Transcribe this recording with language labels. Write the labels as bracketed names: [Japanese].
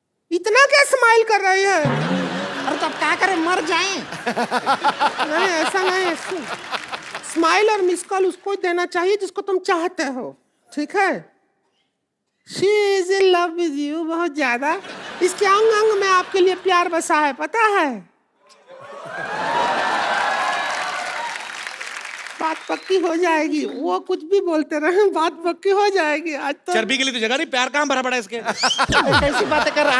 [Hindi] इतना क्या स्माइल कर रही है? अरे तब क्या करें, मर जाएं? नहीं ऐसा नहीं है। स्माइल और मिस कॉल उसको ही देना चाहिए जिसको तुम चाहते हो, ठीक है? [English] She is in love with you [Hindi] बहुत ज्यादा। इसके अंग अंग में आपके लिए प्यार बसा है, पता है? बात पक्की हो जाएगी, वो कुछ भी बोलते रहे, बात पक्की हो जाएगी। आज तो चर्बी के लिए तो जगह नहीं, प्यार कहाँ भरा पड़ा है इसके? कैसी बातें कर रहे हैं?